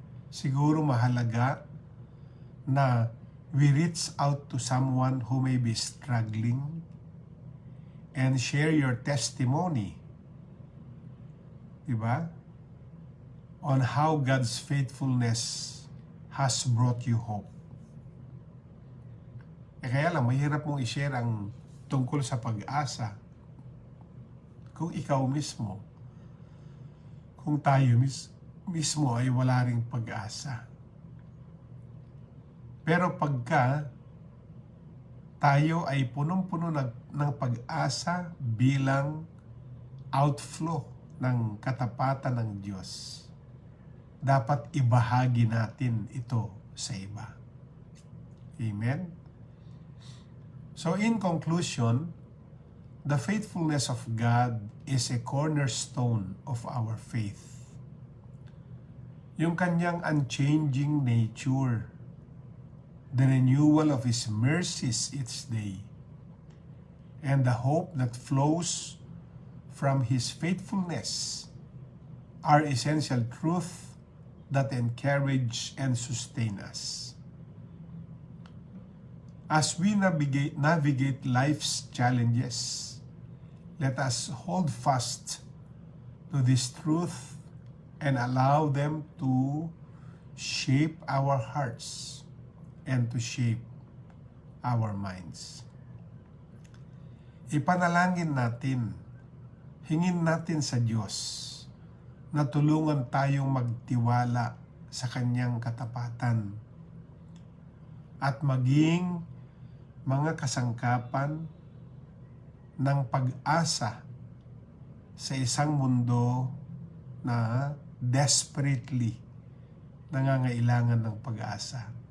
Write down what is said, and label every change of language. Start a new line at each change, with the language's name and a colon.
Filipino: Siguro mahalaga na
English: we reach out to someone who may be struggling and share your testimony, diba? On how God's faithfulness has brought you hope.
Filipino: Kaya lang, mahirap mong i-share ang tungkol sa pag-asa kung ikaw mismo, kung tayo mismo ay wala ring pag-asa. Pero pagka tayo ay punong-puno ng pag-asa bilang outflow ng katapatan ng Diyos, dapat ibahagi natin ito sa iba. Amen?
English: So in conclusion, the faithfulness of God is a cornerstone of our faith.
Filipino: Yung kanyang
English: unchanging nature, the renewal of His mercies each day, and the hope that flows from His faithfulness are essential truth that encourage and sustain us. As we navigate life's challenges, let us hold fast to this truth and allow them to shape our hearts and to shape our minds.
Filipino: Ipanalangin natin, hingin natin sa Diyos na tulungan tayong magtiwala sa kanyang katapatan at maging mga kasangkapan ng pag-asa sa isang mundo na desperately nangangailangan ng pag-asa.